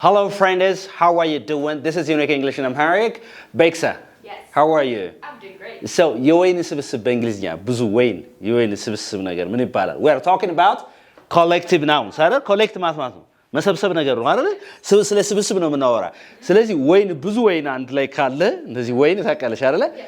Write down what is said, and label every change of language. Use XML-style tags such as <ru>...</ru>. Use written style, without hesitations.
<en>Hello friends, how are you doing? This is Unique English and Amharic. Beksa. Yes. How are you? I'm doing great.</en> <am>So, የወይን ስብስብ በእንግሊዝኛ ብዙ ወይን የወይን ስብስብ ነገር ምን ይባላል?</am> <en>We are talking about collective nouns</en> <am>አይደል? collect ማለት ነው መሰብሰብ ነገር ነው አይደል? ስለ ስብስብ ነው የምናወራ። ስለዚህ ወይን ብዙ ወይን አንድ ላይ ካለ እንደዚህ ወይን ታውቃለሽ አይደል?</am>